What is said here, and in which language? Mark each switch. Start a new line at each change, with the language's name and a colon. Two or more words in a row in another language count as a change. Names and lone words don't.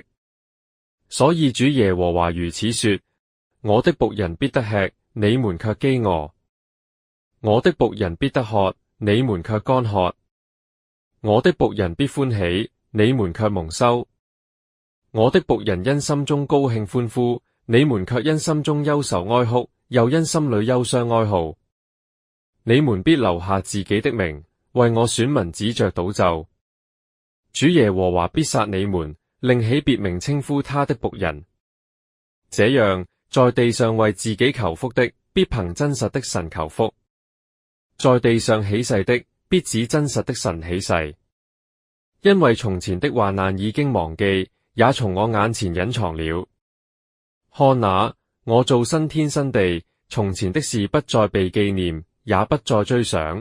Chinese: 所以主耶和華如此說：我的僕人必得吃，你們卻飢餓；我的僕人必得喝，你們卻乾渴；我的僕人必歡喜，你們卻蒙羞；我的僕人因心中高興歡呼，你們卻因心中憂愁哀哭，又因心裏憂傷哀號。你們必留下自己的名，為我選民指着賭咒。主耶和華必殺你們，另起別名稱呼他的僕人。這樣，在地上為自己求福的，必憑真實的神求福；在地上起誓的，必指真實的神起誓。因為從前的患難已經忘記，也從我眼前隱藏了。看哪，我造新天新地，從前的事不再被紀念，也不再追想。